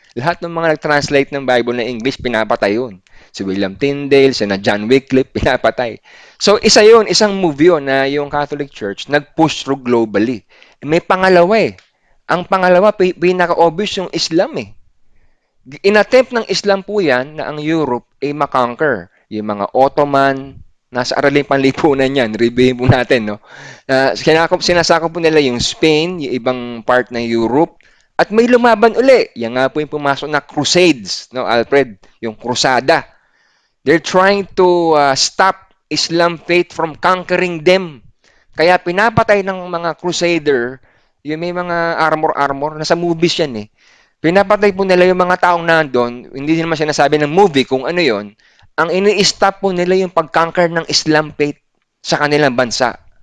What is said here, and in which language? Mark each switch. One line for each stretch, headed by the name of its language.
Filipino: Lahat ng mga nag-translate ng Bible na English, pinapatay yun. Si William Tyndale, sina John Wycliffe, pinapatay. So isa yun, isang move yun na yung Catholic Church nag-push through globally. May pangalawa Ang pangalawa, pinaka-obvious yung Islam Inattempt ng Islam po yan na ang Europe ay makonquer. Yung mga Ottoman, nasa araling panlipunan yan, reviewin po natin, no? Sinasakop po nila yung Spain, yung ibang part ng Europe, at may lumaban uli. Yan nga po yung pumasok na Crusades, no, Alfred? Yung Krusada.
English: They're trying to stop Islam faith from conquering them.
Filipino: Kaya pinapatay ng mga Crusader, yung may mga armor, nasa movies yan Pinapatay po nila yung mga taong nandun, hindi naman sinasabi ng movie kung ano yon. Ang ini-stop po nila yung pag-conquer ng Islam faith sa kanilang bansa.